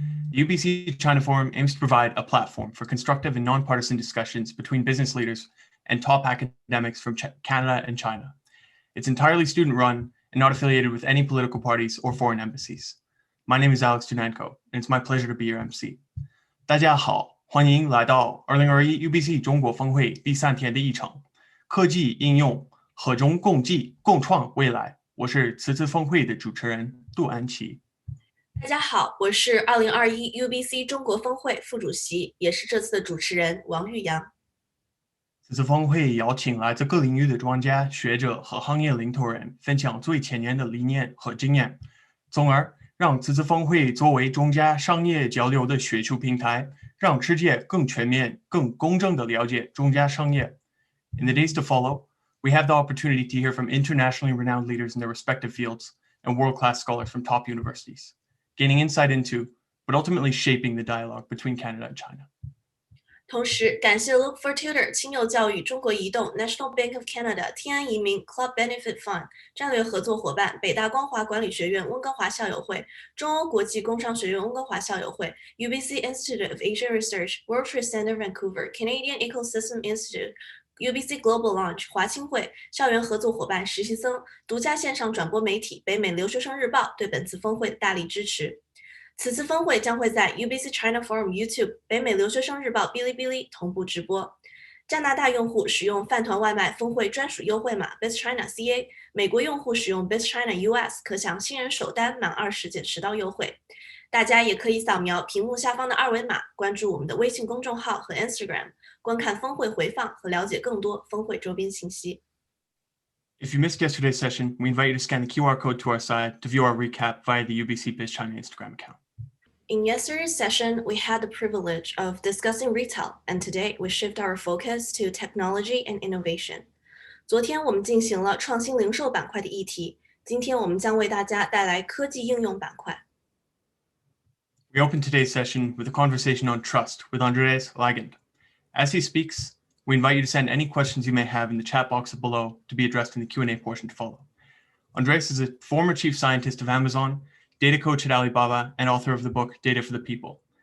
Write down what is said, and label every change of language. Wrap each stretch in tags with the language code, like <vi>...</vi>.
<en>The UBC China Forum aims to provide a platform for constructive and nonpartisan discussions between business leaders and top academics from Canada and China. It's entirely student-run and not affiliated with any political parties or foreign embassies. My name is 𝐓𝐄𝐂𝐃𝐀, and it's my pleasure to be your MC.</en> <zh>大家好，欢迎来到2021 UBC 中国峰会第3天的议程，科技应用和中共济，共创未来。我是此次峰会的主持人杜安琪。大家好，我是2021 UBC 中国峰会副主席，也是这次的主持人王玉阳。此次峰会邀请来自各领域的专家、学者和行业领头人，分享最前沿的理念和经验，从而让此次峰会作为中加商业交流的学术平台，让世界更全面、更公正地了解中加商业。</zh> <en>In the days to follow, we have the opportunity to hear from internationally renowned leaders in their respective fields and world-class scholars from top universities, gaining insight into, but ultimately shaping the dialogue between Canada and China.</en> <zh>同时，感谢 Look for Tutor、青幼教育、中国移动、National Bank of Canada、天安移民、Club Benefit Fund 战略合作伙伴、北大光华管理学院温哥华校友会、中欧国际工商学院温哥华校友会、UBC Institute of Asia Research、World Trade Center Vancouver、Canadian Ecosystem Institute、UBC Global Launch、华青会、校园合作伙伴、实习生、独家线上转播媒体北美留学生日报对本次峰会的大力支持。此次峰会将会在 UBC China Forum YouTube、北美留学生日报哔哩哔哩同步直播。加拿大用户使用饭团外卖峰会专属优惠码 BizChina CA， 美国用户使用 BizChina US 可享新人首单满20减10刀优惠。大家也可以扫描屏幕下方的二维码，关注我们的微信公众号和 Instagram， 观看峰会回放和了解更多峰会周边信息。</zh> <en>If you missed yesterday's session, we invite you to scan the QR code to our side to view our recap via the UBC BizChina Instagram account. In yesterday's session, we had the privilege of discussing retail, and today we shift our focus to technology and innovation.</en> <zh>昨天我们进行了创新零售板块的议题，今天我们将为大家带来科技应用板块。</zh> <en>We open today's session with a conversation on trust with Andreas Weigand. As he speaks, we invite you to send any questions you may have in the chat box below to be addressed in the Q&A portion to follow. Andreas is a former chief scientist of Amazon, data coach at Alibaba, and author of the book Data for the People.</en>